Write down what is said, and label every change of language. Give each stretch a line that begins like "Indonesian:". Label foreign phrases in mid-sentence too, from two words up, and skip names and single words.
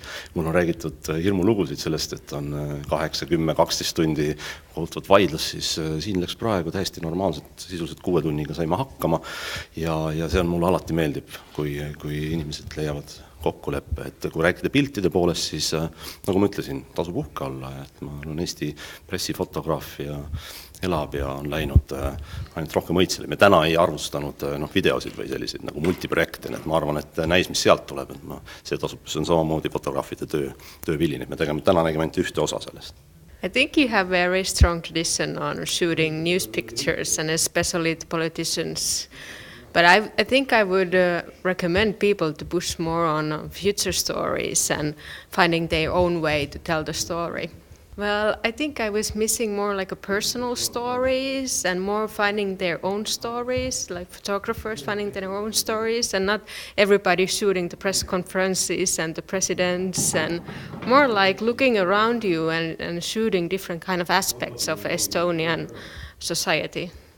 Estonian: Mul on räägitud hirmulugusid sellest, et on 8, 10, 12 tundi kohutavad vaidlus, siis siin läks praegu täiesti normaalselt, sisuliselt 6 tunniga saime hakkama ja see on mulle alati meeldib, kui inimesed leiavad kokkuleppe, et kui rääkida piltide poolest, siis nagu ma ütlesin, tasub uhke olla, et ma olen Eesti pressifotograafia elab ja on läinud ainult rohkem õitsele. Me täna ei arvustanud videosid või selliseid nagu multiprojekte, et ma arvan, et näis, mis sealt tuleb, et see on samamoodi fotograafide töövilin, et me täna nägime ainult ühte osa sellest.
English: I think you have a very strong tradition on shooting news pictures and especially the politicians. But I think I would recommend people to push more on future stories and finding their own way to tell the story. Well, I think I was missing more like a personal stories and more finding their own stories, like photographers finding their own stories and not everybody shooting the press conferences and the presidents and more like looking around you and shooting different kind of aspects of Estonian society.